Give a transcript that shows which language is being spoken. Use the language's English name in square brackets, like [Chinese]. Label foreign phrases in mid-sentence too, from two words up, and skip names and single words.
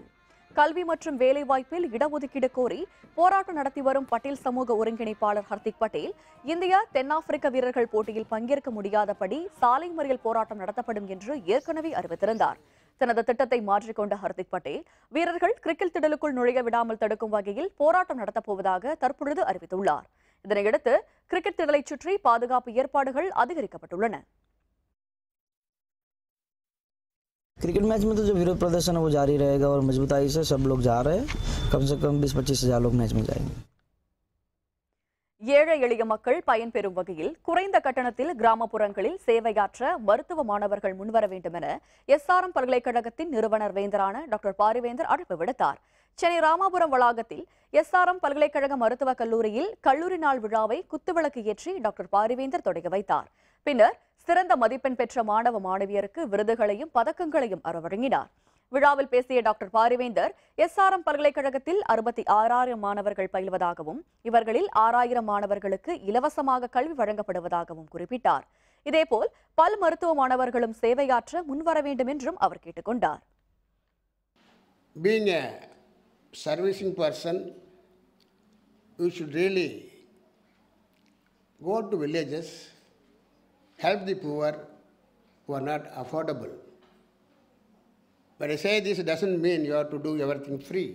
[Tamil] கல்வி மற்றும் வேலைவாய்ப்பில் இடஒதுக்கீடு கோரி போராட்டம் நடத்தி வரும் பட்டேல் சமூக ஒருங்கிணைப்பாளர் ஹர்திக் பட்டேல் இந்தியா தென்னாப்பிரிக்க வீரர்கள் போட்டியில் பங்கேற்க முடியாதபடி சாலை மறியல் போராட்டம் நடத்தப்படும் என்று ஏற்கனவே அறிவித்திருந்தார். தனது திட்டத்தை மாற்றிக்கொண்ட ஹர்திக் பட்டேல் வீரர்கள் கிரிக்கெட் திடலுக்குள் நுழைய விடாமல் தடுக்கும் வகையில் போராட்டம் நடத்தப்போவதாக தற்பொழுது அறிவித்துள்ளார். இதனையடுத்து கிரிக்கெட் திடலை சுற்றி பாதுகாப்பு ஏற்பாடுகள் அதிகரிக்கப்பட்டுள்ளன. [Hindi] क्रिकेट मैच में तो जो विरोध प्रदर्शन है वो जारी रहेगा और मजबूताई से सब लोग जा रहे हैं. कम से कम 20-25 हज़ार लोग मैच में जाएंगे. [Tamil] ஏழை எளிய மக்கள் பயன்பெறும் வகையில் குறைந்த கட்டணத்தில் கிராமப்புறங்களில் சேவையாற்ற மருத்துவ மாணவர்கள் முன்வர வேண்டும் என எஸ்ஆர்எம் பல்கலைக்கழகத்தின் நிறுவனர் வேந்தரான டாக்டர் பாரிவேந்தர் அழைப்பு விடுத்தார். சென்னை ராமாபுரம் வளாகத்தில் எஸ்ஆர்எம் பல்கலைக்கழக மருத்துவக் கல்லூரியில் கல்லூரி நாள் விழாவை குத்துவிளக்கு ஏற்றி டாக்டர் பாரிவேந்தர் தொடங்கி வைத்தார். பின்னர் சிறந்த மதிப்பெண் பெற்ற மாணவ மாணவியருக்கு விருதுகளையும் பதக்கங்களையும் அவர் வழங்கினார். விழாவில் பேசிய டாக்டர் பாரிவேந்தர் எஸ்ஆர்எம் பல்கலைக்கழகத்தில் 66,000 மாணவர்கள் பயில்வதாகவும் இவர்களில் 6,000 மாணவர்களுக்கு இலவசமாக கல்வி வழங்கப்படுவதாகவும் குறிப்பிட்டார். இதேபோல் பல் மருத்துவ மாணவர்களும் சேவையாற்ற முன்வர வேண்டும் என்றும் அவர் கேட்டுக் கொண்டார். [English] Being a servicing person, you should really go to villages, help the poor who are not affordable. But I say this doesn't mean you have to do everything free.